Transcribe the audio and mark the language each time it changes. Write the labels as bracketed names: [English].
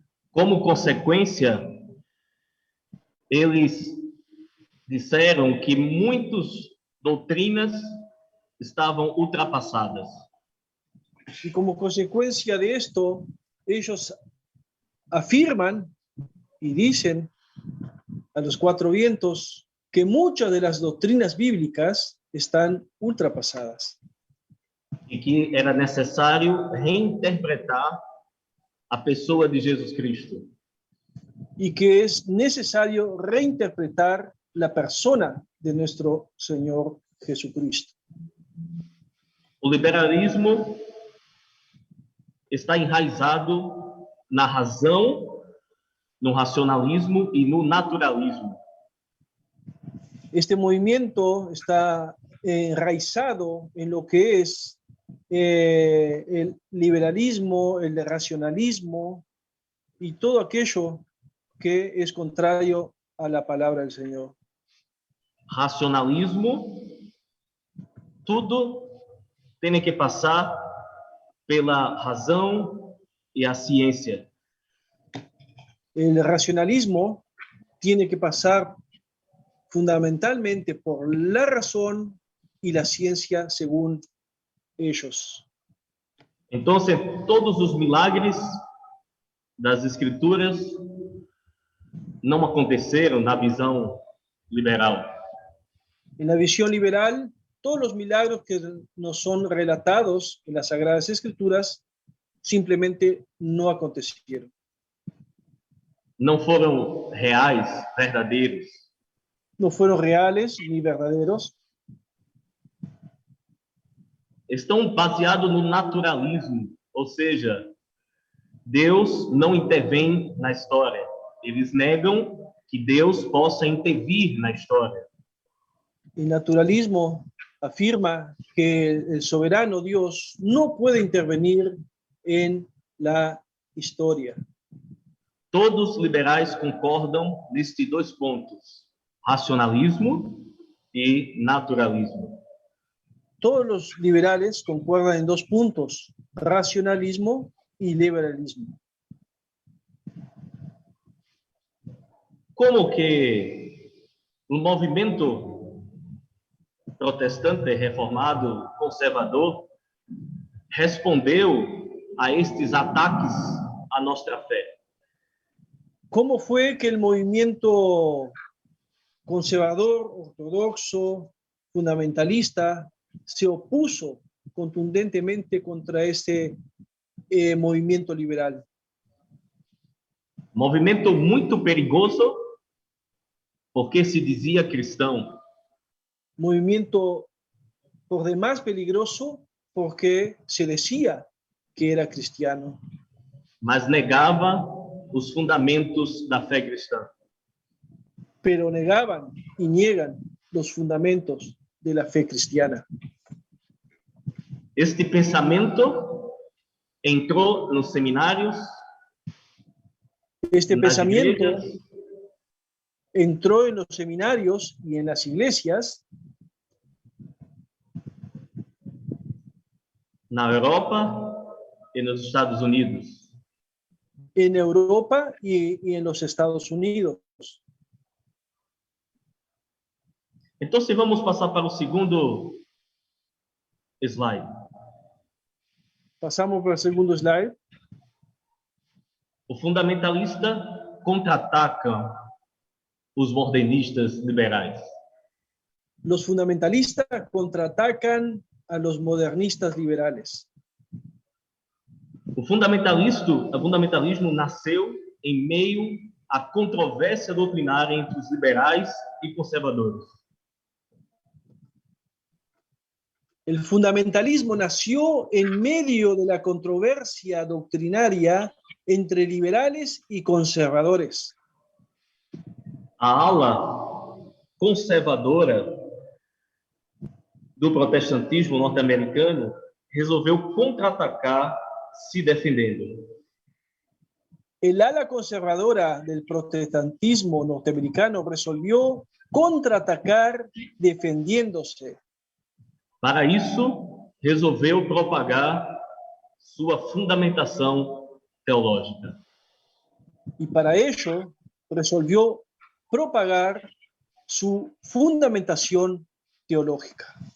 [Portuguese] Como consequência, eles disseram que muitas doutrinas estavam ultrapassadas. [Spanish] Y como consecuencia de esto, ellos afirman y dicen a los cuatro vientos que muchas de las doctrinas bíblicas están ultrapasadas. [Portuguese] E que era necessário reinterpretar a pessoa de Jesus Cristo. [Spanish] Y que es necesario reinterpretar la persona de nuestro Señor Jesucristo. [Portuguese] O liberalismo está enraizado na razão, no racionalismo e no naturalismo. [Spanish] Este movimiento está enraizado en lo que es el liberalismo, el racionalismo y todo aquello que es contrario a la palabra del Señor. [Portuguese] Racionalismo, tudo tem que passar pela razão e a ciência. [Spanish] El racionalismo tiene que pasar fundamentalmente por la razón y la ciencia según ellos. [Portuguese] Então, todos os milagres das Escrituras não aconteceram na visão liberal. [Spanish] En la visión liberal, todos los milagros que nos son relatados en las Sagradas Escrituras simplemente no acontecieron. [Portuguese] Não foram reais, verdadeiros. [Spanish] No fueron reales ni verdaderos. [Portuguese] Estão baseados no naturalismo, ou seja, Deus não intervém na história. Eles negam que Deus possa intervir na história. [Spanish] El naturalismo afirma que el soberano Dios no puede intervenir en la historia. [Portuguese] Todos os liberais concordam nestes dois pontos: racionalismo e naturalismo. [Spanish] Todos los liberales concuerdan en dos puntos: racionalismo y liberalismo. [Portuguese] Como que o movimento protestante, reformado, conservador respondeu a estes ataques à nossa fé? [Spanish] ¿Cómo fue que el movimiento conservador, ortodoxo, fundamentalista se opuso contundentemente contra este movimiento liberal? [Portuguese] Movimento muito perigoso, porque se dizia cristão. [Spanish] Movimiento por demás peligroso porque se decía que era cristiano, [Portuguese] Mas negava os fundamentos da fé cristã. [Spanish] pero negaban y niegan los fundamentos de la fe cristiana. [Portuguese] Este pensamento entrou nos seminários, [Spanish] Este [Portuguese] nas [Spanish] pensamiento [Portuguese] igrejas, [Spanish] entró en los seminarios y en las iglesias, [Portuguese] na Europa e nos Estados Unidos. [Spanish] en Europa y en los Estados Unidos. [Portuguese] Então, se vamos passar para o segundo slide. [Spanish] Pasamos por el segundo slide. [Portuguese] O fundamentalista contra-ataca os modernistas liberais. [Spanish] Los fundamentalistas contraatacan a los modernistas liberales. [Portuguese] O fundamentalismo nasceu em meio à controvérsia doutrinária entre os liberais e conservadores. [Spanish] El fundamentalismo nació en medio de la controversia doctrinaria entre liberales y conservadores. [Portuguese] A ala conservadora do protestantismo norte-americano resolveu contra-atacar se defendendo. [Spanish] el ala conservadora del protestantismo norteamericano resolvió contraatacar defendiéndose. [Portuguese] Para isso, resolveu propagar sua fundamentação teológica. [Spanish] Y para ello resolvió propagar su fundamentación teológica.